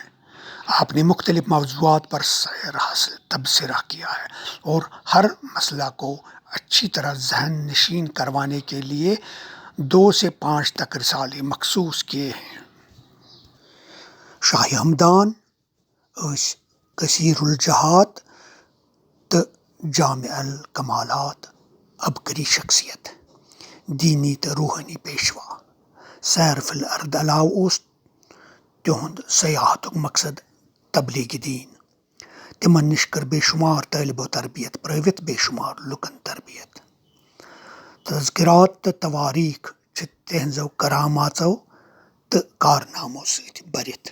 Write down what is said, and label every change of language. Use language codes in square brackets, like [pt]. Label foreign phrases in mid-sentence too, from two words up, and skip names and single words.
[ur] آپ نے مختلف موضوعات پر سیر حاصل تبصرہ کیا ہے اور ہر مسئلہ کو اچھی طرح ذہن نشین کروانے کے لیے 2 سے 5 تک رسالے مخصوص کیے ہیں۔ [ks] شاہ ہمدان کثیر الجہات تو جامع الکمالات، عبقری شخصیت، دینی تو روحانی پیشوا۔ سیر فی الارض علاوہ اوس تہند سیاحتک مقصد تبلیغ دین۔ تمن نش کر بے شمار طالب و تربیت پرٲوِتھ، بے شمار لُکن تربیت۔ تذکرات تو تواریخ چھِ تہنزو کراماژو تو کارنامو سۭتۍ بٔرِتھ۔